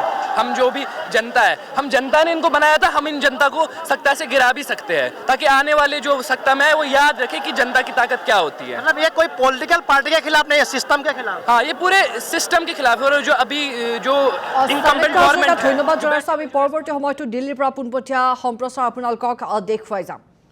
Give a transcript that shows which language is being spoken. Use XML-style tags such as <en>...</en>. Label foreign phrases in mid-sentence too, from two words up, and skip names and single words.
<hi>हम जो भी जनता है, हम जनता ने इनको बनाया था, हम इन जनता को सत्ता से गिरा भी सकते हैं, ताकि आने वाले जो सत्ता में है वो याद रखे कि जनता की ताकत क्या होती है. मतलब ये कोई</hi> <en>political party</en> <hi>के खिलाफ नहीं है, सिस्टम के खिलाफ. हाँ, ये पूरे सिस्टम के खिलाफ है. और जो अभी जो</hi> <en>incumbent government</en> <as>ধন্যবাদ জনাইছোঁ. আমি পৰৱৰ্তী সময়তো দিল্লীৰ পৰা পোনপটীয়া সম্প্ৰচাৰ আপোনালোকক দেখুৱাই যাম.</as>